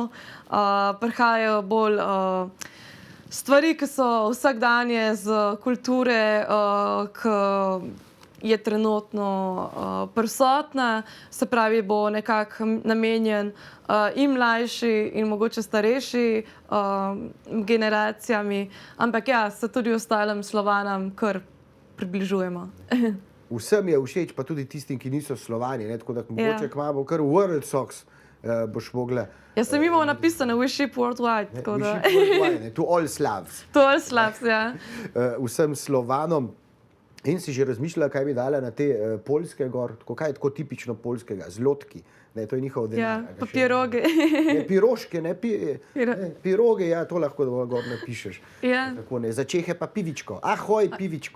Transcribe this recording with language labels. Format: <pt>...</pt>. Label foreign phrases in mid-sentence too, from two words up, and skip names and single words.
<sl>Prihajajo bolj stvari, ki so vsakdanje z kulture, ki je trenutno prisotna, se pravi, bo nekako namenjen in mlajši in mogoče starejši generacijami, ampak ja, se tudi ostalim Slovanam kar približujemo. Vsem je všeč, pa tudi tistim, ki niso Slovani, tako da mogoče kmalu kar</sl> <en>World Sox</en> <sl>boš mogla. Ja, sem imel napisane</sl> <en>We Ship Worldwide,</en> <sl>tako da.</sl> <en>We Ship Worldwide, to all Slavs. To all Slavs, ja.</en> <sl>Vsem Slovanom. In si že razmišljala, kaj bi dala na te poljske gor, kaj je tako tipično poljskega, zlotki, to je njihov denar. Ja, pa piroge. Piroške, piroge, ja, to lahko gor napišeš. Ja. Za Čehe pa pivičko, ahoj pivičko.</sl>